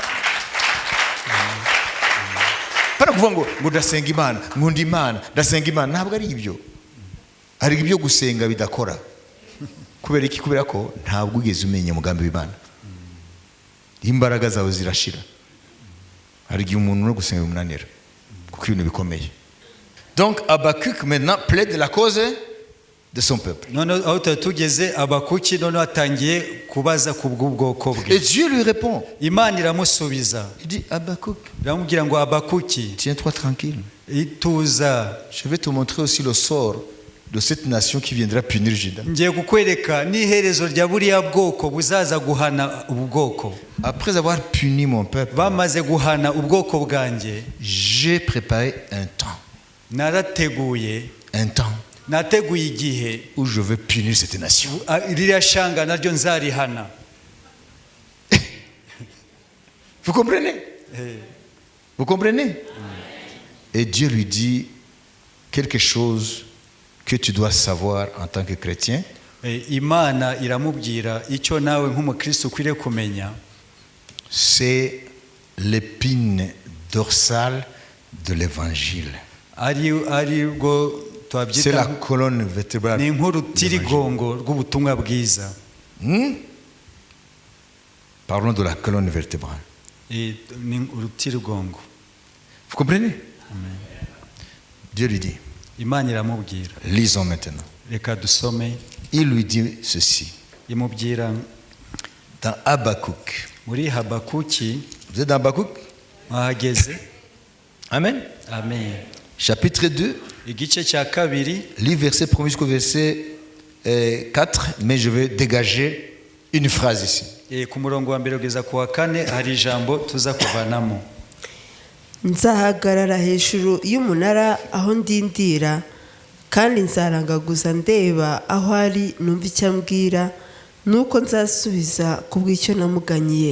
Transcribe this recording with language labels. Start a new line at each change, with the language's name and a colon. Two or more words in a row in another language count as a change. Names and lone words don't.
Kinyarwanda: Para kuvuga ngo ndasenga Imana, nkunda Imana, ndasenga Imana, ntabwo ari ibyo. Hari ibyo gusenga bidakora. Kubera iki? Kubera ko ntabwo ugeze umenya umugambi w'Imana. Imbaraga zawe zirashira. Hari igihe umuntu no gusenga bimunanira kuko ibintu bikomeye.
French: Donc Habakkuk maintenant plaide la cause de son peuple.
Kinyarwanda: Noneho aho tugeze Habakuki noneho atangiye kubaza ku bw'ubwoko
French: Et
Kinyarwanda: bwe.
French: Dieu lui répond.
Kinyarwanda: Imana iramusubiza,
French: Il dit, Habakkuk,
Kinyarwanda: iramubwira ngo Habakuki,
French: tiens-toi tranquille.
Kinyarwanda: ituza,
French: Je vais te montrer aussi le sort de cette nation qui viendra punir Juda.
Kinyarwanda: ngiye kukwereka n'iherezo rya buriya bwoko buzaza guhana ubu bwoko.
French: Après avoir puni mon peuple,
Kinyarwanda: Bamaze guhana ubwoko bwanjye,
French: j'ai préparé un temps
Kinyarwanda: nateguye igihe
French: où je vais punir cette nation.
Kinyarwanda: ririya shanga naryo nzarihana.
French: Vous comprenez? Vous comprenez? Et Dieu lui dit quelque chose que tu dois savoir en tant que chrétien.
Kinyarwanda: Imana iramubwira icyo nawe nk'umukristo ukwiriye kumenya.
French: C'est l'épine dorsale de l'évangile. C'est la colonne vertébrale.
Kinyarwanda: Ni nk'urutirigongo rw'ubutumwa bwiza.
French: Parlons de la colonne vertébrale.
Kinyarwanda: Ni urutirigongo.
French: Vous comprenez?
Kinyarwanda: Amen.
French: Dieu lui dit.
Kinyarwanda: Imana iramubwira.
French: Lisons maintenant.
Kinyarwanda: Reka dusome.
French: Il lui dit ceci.
Kinyarwanda: Imubwira
French: dans Habakkuk.
Kinyarwanda: Muri Habakuki.
French: Vous êtes dans Habakkuk?
Kinyarwanda: Mwahageze. Amen. Amen.
French: Chapitre 2.
Kinyarwanda: Igice cya kabiri.
French: Lis verset 1 jusqu'au verset 4, mais je vais dégager une phrase ici.
Kinyarwanda: Ku murongo wa mbere kugeza ku wa kane hari ijambo tuza kuvanamo. Nzahagarara hejuru y'umunara aho ndindira, kandi nzarangaguza ndeba aho ari numva icyo ambwira, nuko nzasubiza ku bw'icyo namuganyiye.